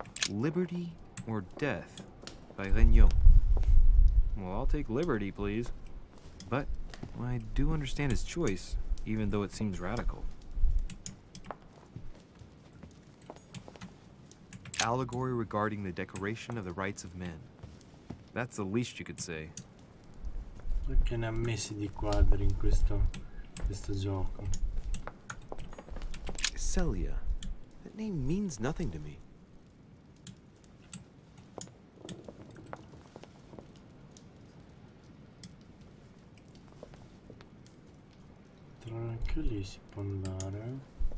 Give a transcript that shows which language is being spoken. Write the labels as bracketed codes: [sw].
[en] Liberty or Death by Regnault. Well, I'll take liberty, please. But I do understand his choice, even though it seems radical. Allegory regarding the decoration of the rights of men. That's the least you could say. [it] Perché ne ha messi di quadri in questo gioco? [en] Celia. That name means nothing to me. [it] Anche lì si può andare.